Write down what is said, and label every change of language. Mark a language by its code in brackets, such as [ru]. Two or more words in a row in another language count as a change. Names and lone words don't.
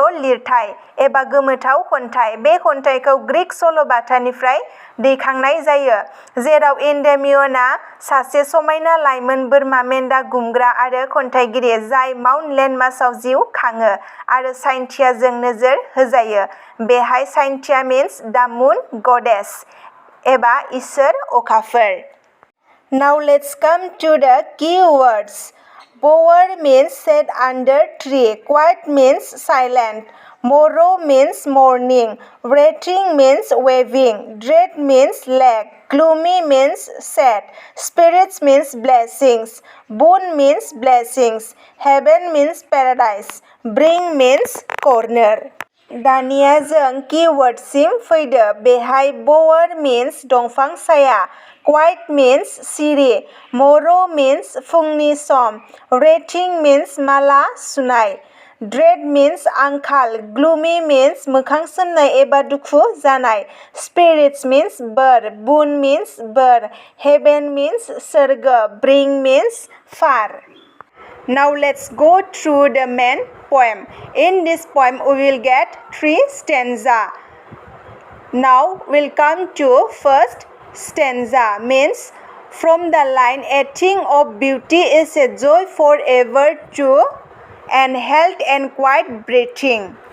[brx] लिरथाइ एबा गोमोथाव खन्थाइ बे खन्थाइखौ ग्रीक सल'बाथानिफ्राय दैखांनाय जायो जेराव एन्डायमियनआ सासे समायना लाइमोन बोरमा मेन्दा गुमग्रा आरो खन्थाइगिरि जाय माउन्ट लेटमासआव जिउ खाङो आरो साइन्थियाजों नोजोर होजायो बेहाय साइन्थिया [en] means the moon goddess [brx] एबा इसोर अखाफोर [en] Now let's come to the key words. Bower means sit under tree, quiet means silent, morrow means morning, writhing means waving, dread means lack, gloomy means sad, spirits means blessings, boon means blessings, heaven means paradise, bring means corner. [brx] दानिया जों कीवर्डसिम फैदो बेहाय [en] bower means [brx] दंफां साया [en] Quiet means [brx] सिरि [en] Morrow means [brx] फुंनि सम [en] Writhing means [brx] माला सुनाय [en] Dread means [brx] आंखाल [en] Gloomy means [brx] मोखां सोमनाय एबा दुखु जानाय [en] Spirits means [brx] बोर [en] Boon means [brx] बोर [en] Heaven means [brx] सोरगो [en] Bring means far. Now let's go through the main poem. In this poem we will get 3 stanza. Now we'll come to first stanza means from the line A thing of beauty is a joy forever to and health and quiet breathing.